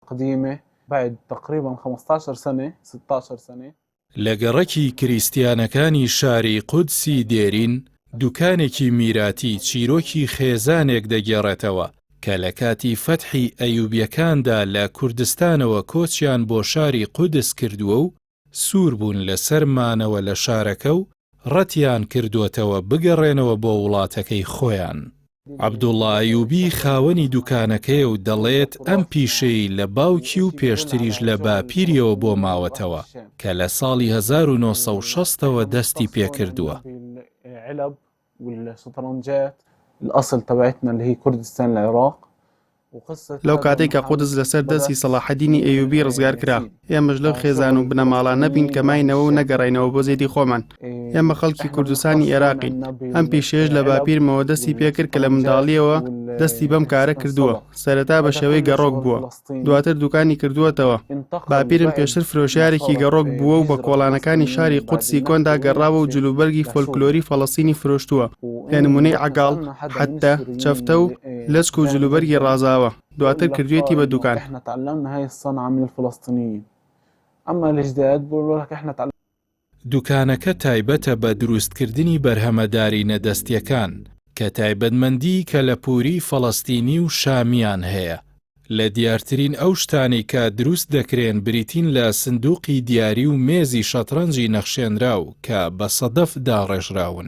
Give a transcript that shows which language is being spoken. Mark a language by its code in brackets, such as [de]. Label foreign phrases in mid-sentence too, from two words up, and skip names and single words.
[ar] قديمة بعد تقريبا 15 سنة 16 سنة. [ckb] لەگەڕەکی کریسیانەکانی شاری قودسی دێرین دوکانێکی میراتی چیرۆکی خێزانێک دەگێڕێتەوە کە لە کاتی فەتحی ئەیوبیەکاندا لە کوردستانەوە کۆچیان بۆ شاری قودس کردووە و سوور بوون لەسەر مانەوە لە شارەکە و ڕەتیان کردووەتەوە بگەڕێنەوە بۆ وڵاتەکەی خۆیان. عەبدوڵڵا ئەیوبی خاوەنی دوکانەکەیە و دەڵێت ئەم پیشەی لە باوکی و پێشتریش لە باپیریەوە بۆ ماوەتەوە کە لە ساڵی 1960ەوە دەستی پێکردووە. [ar] الأصل تبعتنا اللي هي كردستان العراق. [ckb] لەو کاتێک کە قودس لەسەر دەستی سەلاحەدینی ئەیوبی ڕزگار کرا، ئێمەش لەو خێزان و بنەماڵان نەبین کە ماینەوە و نەگەڕینەوە بۆ زێدی خۆمان. ئێمە خەڵکی کوردستانی عێراقین. ئەم پیشەیەش لە باپیرمەوە دەستی پێکرد کە لە منداڵیەوە دەستی بەم کارە کردووە. سەرەتا بە شێوەی گەڕۆک بووە، دواتر دوکانی کردووەتەوە. باپیرم پێشتر فرۆشیارێکی گەڕۆک بووە و بە کۆڵانەکانی شاری قودسی کۆندا گەڕاوە و جلوبەرگی فۆلکلۆری فەڵەستینی فرۆشتووە، پێ نمونەی عەگاڵ، حەتە، چەفتە و لەچک و جلوبەرگی ڕازاوە. دواتر کردوێتی بە دوکان. [ar] احنا تعلمنا هاي الصنعة من الفلسطينيين. اما الجداد بيقولوا لك احنا تعلمنا. [ckb] دوکانەکە تایبەتە بە دروستکردنی بەرهەمەداری نەدەستیەکان کە تایبەتمەندی کە لە پووری فەڵەستینی و شامیان هەیە. لە دیارترین ئەو شتانی کە دروست دەکرێن بریتین لە سندوقی دیاری و مێزی شەترەنجی نەخشێنراو کە بە سەدەف داڕێژراون.